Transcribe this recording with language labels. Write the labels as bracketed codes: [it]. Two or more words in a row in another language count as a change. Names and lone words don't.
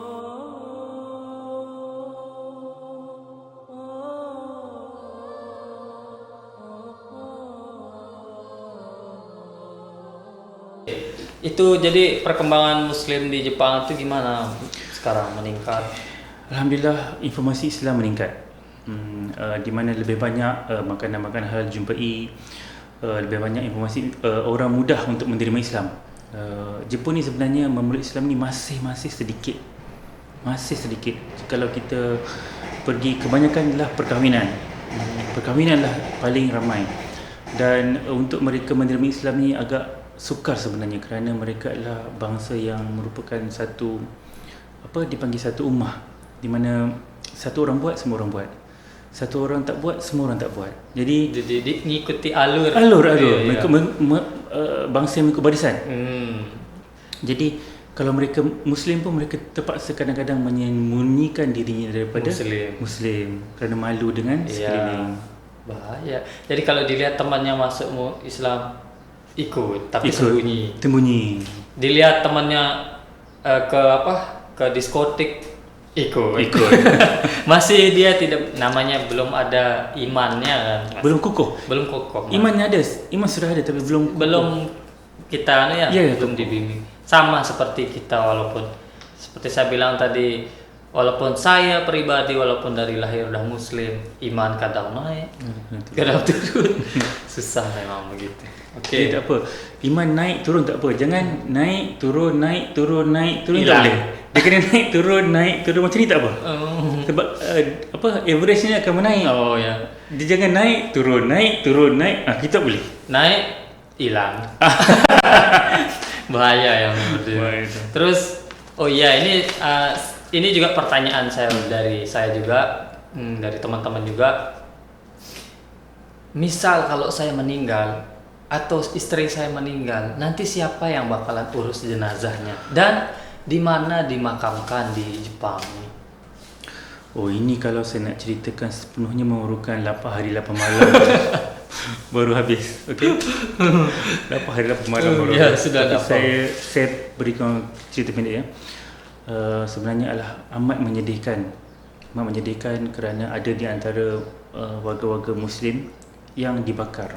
[id] Itu jadi perkembangan Muslim di Jepang itu gimana sekarang, meningkat? [ms] Alhamdulillah, informasi Islam meningkat. Di mana lebih banyak makanan-makanan halal jumpai, lebih banyak informasi, orang mudah untuk menerima Islam. Jepun ni sebenarnya memeluk Islam ni masih sedikit. Masih sedikit. Kalau kita pergi, kebanyakan adalah perkahwinan. Perkahwinan lah paling ramai. Dan untuk mereka menerima Islam ni agak sukar sebenarnya, kerana mereka adalah bangsa yang merupakan satu dipanggil satu ummah, di mana satu orang buat, semua orang buat. Satu orang tak buat, semua orang tak buat. Jadi [id] ngikuti alur. [ms] Mereka bangsa yang mengikut barisan. Jadi kalau mereka Muslim pun, mereka terpaksa kadang-kadang menyembunyikan dirinya daripada Muslim kerana malu dengan sekeliling. Bahaya. [id] Jadi kalau dilihat temannya masuk Islam, ikut tapi sembunyi. Dilihat temannya ke diskotik, ikut. Masih dia tidak, namanya belum ada imannya kan. [ms] Belum kukuh. [id] Imannya ada, iman sudah ada tapi belum kita belum dibimbing. Sama seperti kita, walaupun seperti saya bilang tadi, walaupun saya pribadi walaupun dari lahir udah Muslim, iman kadang naik, kadang turun. Susah memang begitu. [ms] Okey, tak apa. Iman naik turun tak apa. Jangan naik turun tak boleh. Dia kena naik turun macam ni tak apa. Sebab average-nya akan menaik. Oh ya. Dia jangan naik turun. Kita boleh. Naik hilang. [id] Bahaya yang seperti itu. Terus ini juga pertanyaan saya dari saya juga, dari teman-teman juga. Misal kalau saya meninggal atau istri saya meninggal, nanti siapa yang bakalan urus jenazahnya? Dan di mana dimakamkan di Jepang? [ms] Oh, ini kalau saya nak ceritakan sepenuhnya memerlukan 8 hari 8 malam baru habis. [id] Okey. 8 hari 8 malam baru. Ya, sudah dapat. [ms] Saya berikan cerita pendek ya. Sebenarnya adalah amat menyedihkan kerana ada di antara warga-warga Muslim yang dibakar.